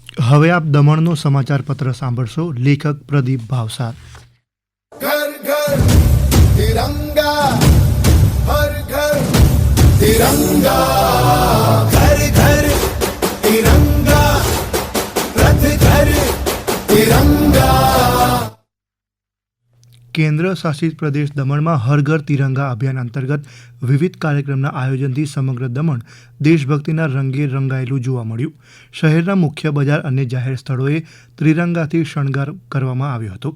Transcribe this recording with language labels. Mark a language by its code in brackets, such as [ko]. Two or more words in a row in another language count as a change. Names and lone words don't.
[gu] હવે આપ દમણનો સમાચાર પત્ર સાંભળશો. લેખક પ્રદીપ ભાવસાર. [hi] घर घर तिरंगा, हर घर तिरंगा, घर घर तिरंगा, रथ घर तिरंगा. [gu] કેન્દ્ર શાસિત પ્રદેશ દમણમાં હર ઘર તિરંગા અભિયાન અંતર્ગત વિવિધ કાર્યક્રમના આયોજનથી સમગ્ર દમણ દેશભક્તિના રંગે રંગાયેલું જોવા મળ્યું. શહેરના મુખ્ય બજાર અને જાહેર સ્થળોએ ત્રિરંગાથી શણગાર કરવામાં આવ્યો હતો.